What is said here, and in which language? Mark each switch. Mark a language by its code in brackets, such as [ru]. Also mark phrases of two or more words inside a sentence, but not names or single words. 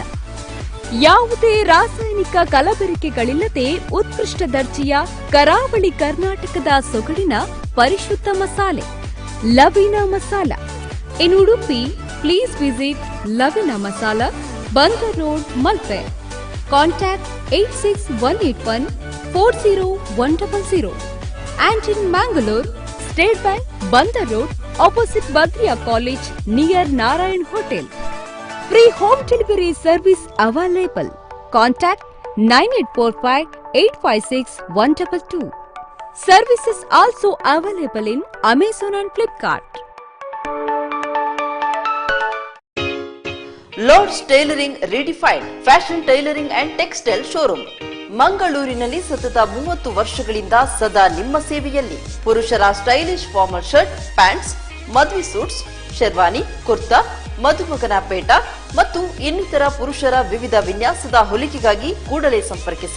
[kn] ಯಾವುದೇ ರಾಸಾಯನಿಕ ಕಲಬೆರಕೆಗಳಿಲ್ಲದೆ ಉತ್ಕೃಷ್ಟ ದರ್ಜೆಯ ಕರಾವಳಿ ಕರ್ನಾಟಕದ ಸೊಗಡಿನ ಪರಿಶುದ್ಧ ಮಸಾಲೆ ಲವೀನಾ ಮಸಾಲ. [en] In Udupi, please visit Laveena Masala, Bandar Road, Malpe. ಕಾಂಟ್ಯಾಕ್ಟ್ 8618140100. And in Mangalore, State Bank, Bandar Road, opposite Badriya College, near Narayan Hotel. Free home delivery service available. Contact 9845-856-122. Services also available in Amazon and Flipkart. Lord's Tailoring Redefined Fashion Tailoring and Textile Showroom. [kn] ಮಂಗಳೂರಿನಲ್ಲಿ ಸತತ 30 ವರ್ಷಗಳಿಂದ ಸದಾ ನಿಮ್ಮ ಸೇವೆಯಲ್ಲಿ. ಪುರುಷರ ಸ್ಟೈಲಿಶ್ ಫಾರ್ಮಲ್ ಶರ್ಟ್, ಪ್ಯಾಂಟ್ಸ್, ಮದುವೆ ಸೂಟ್ಸ್, ಶೆರ್ವಾನಿ, ಕುರ್ತಾ, ಮದುಮಗನ ಪೇಟ ಮತ್ತು ಇನ್ನಿತರ ಪುರುಷರ ವಿವಿಧ ವಿನ್ಯಾಸದ ಹೊಲಿಗೆಗಾಗಿ ಕೂಡಲೇ ಸಂಪರ್ಕಿಸಿ.